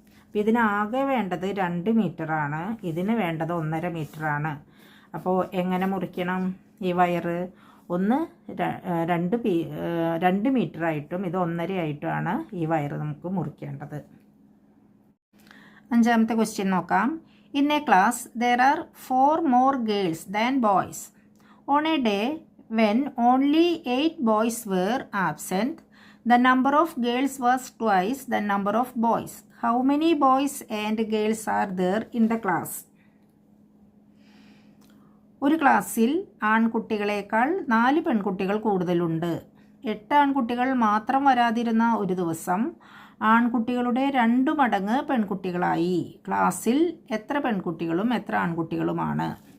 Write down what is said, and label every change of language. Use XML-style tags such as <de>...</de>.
<ml>അപ്പോൾ ഇതിനാകെ വേണ്ടത് 2 മീറ്ററാണ്, ഇതിന് വേണ്ടത് 1.5 മീറ്ററാണ്. അപ്പോൾ എങ്ങനെ മുറിക്കണം ഈ വയറ്? ഒന്ന് 2 മീറ്ററായിട്ടും ഇത് 1.5 ആയിട്ടുമാണ് ഈ വയറ് നമുക്ക് മുറിക്കേണ്ടത്. 5ാമത്തെ ക്വസ്റ്റ്യൻ നോക്കാം.</ml> <en>In a class there are 4 more girls than boys. On a day when only 8 boys were absent, the number of girls was twice the number of boys. How many boys and girls are there in the class?</en> <ml>ഒരു ക്ലാസ്സിൽ ആൺകുട്ടികളേക്കാൾ 4 പെൺകുട്ടികൾ കൂടുതലുണ്ട്. 8 ആൺകുട്ടികൾ മാത്രം വരാതിരുന്ന ഒരു ദിവസം ആൺകുട്ടികളുടെ 2 മടങ്ങ് പെൺകുട്ടികളായി. ക്ലാസ്സിൽ എത്ര പെൺകുട്ടികളും എത്ര ആൺകുട്ടികളുമാണ്?</ml>